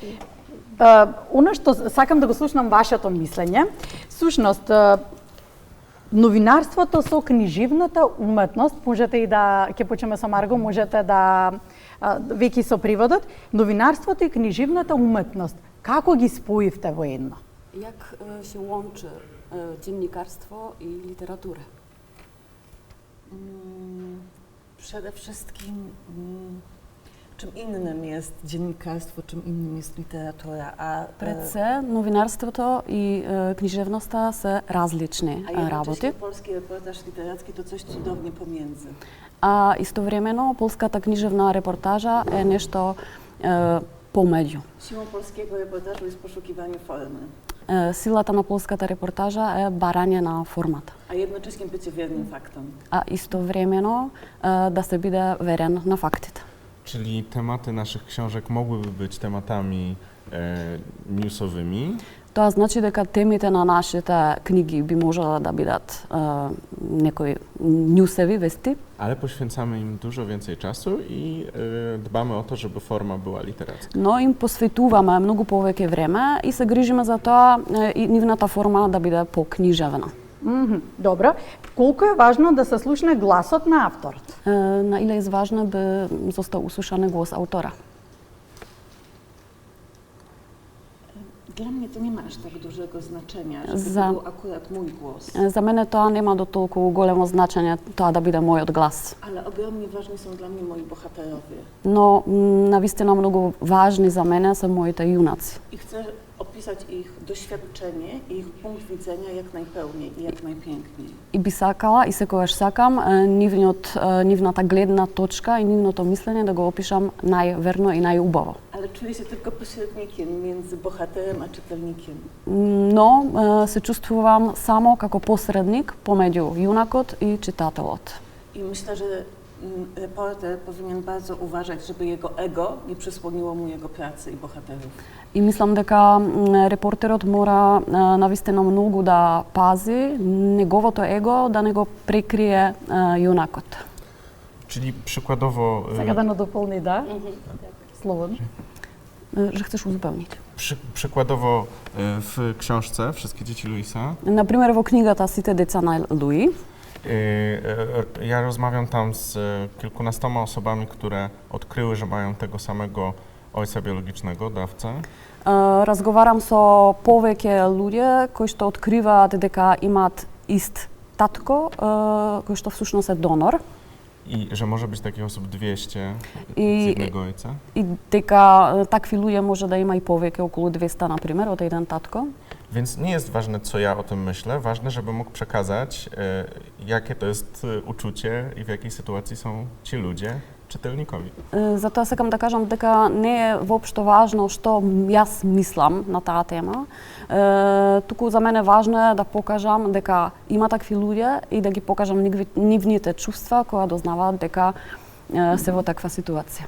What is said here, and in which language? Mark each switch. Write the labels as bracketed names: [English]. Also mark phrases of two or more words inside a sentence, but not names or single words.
[Macedonian] Оно што сакам да го слушнам вашето мислење, всушност новинарството со книжевната уметност, можете и да ќе почнеме со Марго, можете да веќе со преводот, новинарството и книжевната уметност, како ги споивте во едно? [Polish] Jak się łączy dziennikarstwo i literaturę? Przede wszystkim czym innym jest dziennikarstwo, czym innym jest literatura, a [Macedonian] Пред се, новинарството и книжевноста се различни работи. [Polish] jednocześnie polski reportaż literacki to coś cudownie pomiędzy. [Macedonian] А истовремено полската книжевна репортажа е нешто помеѓу. [Polish] Siłą polskiego reportażu jest poszukiwanie formy, [Macedonian] Силата на полската репортажа е барање на формата, [Polish] a jednocześnie bycie wiernym faktom. [Macedonian] а истовремено да се биде верен на фактите. [Polish] Czyli tematy naszych książek mogłyby być tematami newsowymi. [Macedonian] Тоа значи дека темите на нашите книги би можело да бидат некои ньюсеви вести, [Polish] Ale poświęcamy im dużo więcej czasu i dbamy o to, żeby forma była literacka. [Macedonian] но им посветуваме многу повеќе време и се грижиме за тоа и нивната форма да биде покнижевна. Добро. Колку е важно да се слушне гласот на авторот? [Polish] Na ile ważne би został usłyszany głos autora. Dla mnie to nie ma aż tak dużego znaczenia, żeby Za- to był akurat mój głos, [Macedonian] За мене тоа нема до толку големо значење тоа да биде мојот глас. [Polish] ale ogromnie ważni są dla mnie moi bohaterowie. [Macedonian] Но навистина многу важни за мене се моите јунаци. [Polish] I chcę opisać ich doświadczenie i ich punkt widzenia jak najpełniej i jak najpiękniej. [Macedonian] И би сакала и секогаш сакам нивната гледна точка и нивното мислење да го опишам најверно и најубаво. [Polish] Ale czuję się tylko pośrednikiem między bohaterem a czytelnikiem. [Macedonian] Но се чувствувам само како посредник помеѓу јунакот и читателот. [Polish] I myślę, że reporter powinien bardzo uważać, żeby jego ego nie przysłoniło mu jego pracy i bohaterów. [Macedonian] И мислам дека репортерот мора навистина многу да пази неговото его да не го прекрие јунакот. [Polish] Czyli przykładowo... [Macedonian] Сега да надополни, да? Slobodno. [Polish] Że chcesz uzupełnić? Przykładowo w książce Wszystkie dzieci Luisa [Macedonian] Например, во книгата Сите деца на Луи, [Polish] ja rozmawiam tam z kilkunastoma osobami, które odkryły, że mają tego samego ojca biologicznego, dawcę. [Macedonian] разговарам со повеќе луѓе кои што откриваат дека имаат ист татко, кој што всушност е донор. [Polish] I że może być takich osób 200 z I- jednego ojca. [Macedonian] И дека такви lуѓе може да има и повеќе, околу 200 на пример, од еден татко. [Polish] Więc nie jest ważne, co ja o tym myślę, ważne, żeby mógł przekazać, jakie to jest uczucie i w jakiej sytuacji są ci ludzie czytelnikowi. [Macedonian] Затоа сакам да кажам дека не е воопшто важно што јас мислам на таа тема. Туку за мене важно е да покажам дека има такви луѓе и да ги покажам нивните чувства кога дознаваат дека се во таква ситуација.